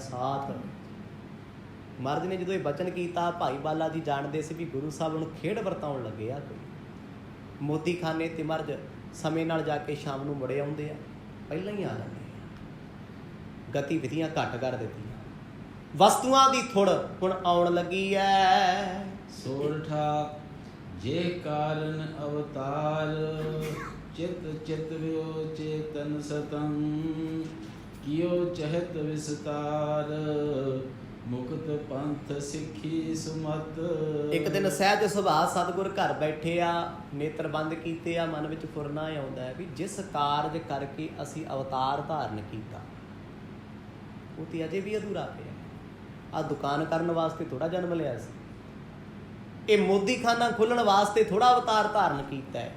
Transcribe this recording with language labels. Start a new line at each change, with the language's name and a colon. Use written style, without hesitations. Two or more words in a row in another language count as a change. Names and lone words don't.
Punjabi: ਸਾਥ ਮਹਾਰਾਜ ਨੇ ਜਦੋਂ ਇਹ ਬਚਨ ਕੀਤਾ, ਭਾਈ ਬਾਲਾ ਜੀ ਜਾਣਦੇ ਸੀ ਵੀ ਗੁਰੂ ਸਾਹਿਬ ਨੂੰ ਖੇਡ ਵਰਤਾਉਣ ਲੱਗੇ ਆ। ਕੋਈ ਮੋਦੀ ਖਾਨੇ ਤੇ ਮਹਾਰਾਜ ਸਮੇਂ ਨਾਲ ਜਾ ਕੇ ਸ਼ਾਮ ਨੂੰ ਮੁੜੇ ਆਉਂਦੇ ਆ, ਪਹਿਲਾਂ ਹੀ ਆ ਜਾਂਦੇ ਆ। ਗਤੀਵਿਧੀਆਂ ਘੱਟ ਕਰ ਦਿੱਤੀਆਂ, ਵਸਤੂਆਂ ਦੀ ਥੁੜ ਹੁਣ ਆਉਣ ਲੱਗੀ ਐ।
Braj: सोरठा जे कारण अवतार, चित चित व्यो चेतन सतम, कियो चहत विस्तार, मुक्त पंथ सिੱਖੀ सुमत।
Punjabi: ਇੱਕ ਦਿਨ ਸਹਿਜ ਸੁਭਾਅ ਸਤਿਗੁਰ ਘਰ ਬੈਠੇ ਆ, ਨੇਤਰ ਬੰਦ ਕੀਤੇ ਆ, ਮਨ ਵਿੱਚ ਫੁਰਨਾ ਆਉਂਦਾ ਹੈ ਵੀ ਜਿਸ ਕਾਰਜ ਕਰਕੇ ਅਸੀਂ ਅਵਤਾਰ ਧਾਰਨ ਕੀਤਾ ਉਹ ਤੇ ਅਜੇ ਵੀ ਅਧੂਰਾ ਪਿਆ। ਆ ਦੁਕਾਨ ਕਰਨ ਵਾਸਤੇ ਥੋੜਾ ਜਨਮ ਲਿਆ ਸੀ, ਇਹ ਮੋਦੀ ਖਾਨਾ ਖੋਲ੍ਹਣ ਵਾਸਤੇ ਥੋੜਾ ਅਵਤਾਰ ਧਾਰਨ ਕੀਤਾ ਹੈ।